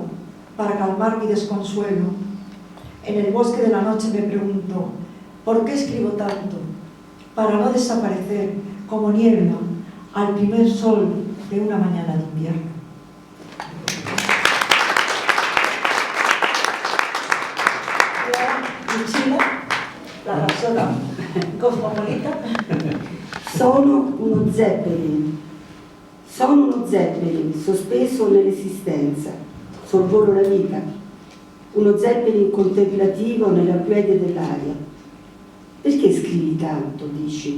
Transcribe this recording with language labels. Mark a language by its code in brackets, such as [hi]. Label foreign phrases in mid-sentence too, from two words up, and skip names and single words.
[es] Para calmar mi desconsuelo. En el bosque de la noche me pregunto, ¿por qué escribo tanto? Para no desaparecer como niebla al primer sol de una mañana de invierno. La rapsoda cosmopolita. [it] Sono uno Zeppelin sospeso nell'esistenza, sorvolo la vita, uno Zeppelin contemplativo nella quiete dell'aria. Perché scrivi tanto, dici?